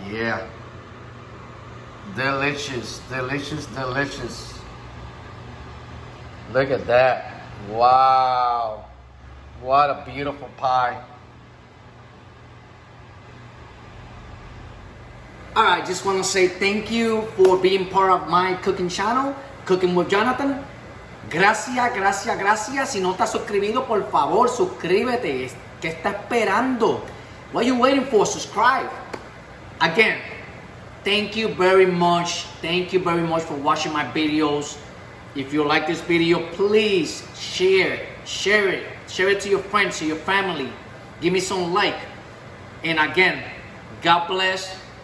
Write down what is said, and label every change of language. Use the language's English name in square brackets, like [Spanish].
[English] Yeah. Delicious, delicious, delicious. Look at that. Wow. What a beautiful pie. Alright, just want to say thank you for being part of my cooking channel, Cooking with Jonathan. [Spanish] Gracias, gracias, gracias. Si no estás suscribido, por favor, suscríbete. ¿Qué está esperando? [English] What are you waiting for? Subscribe. Again, thank you very much. Thank you very much for watching my videos. If you like this video, please share it. Share it. Share it to your friends, to your family. Give me some like. And again, God bless.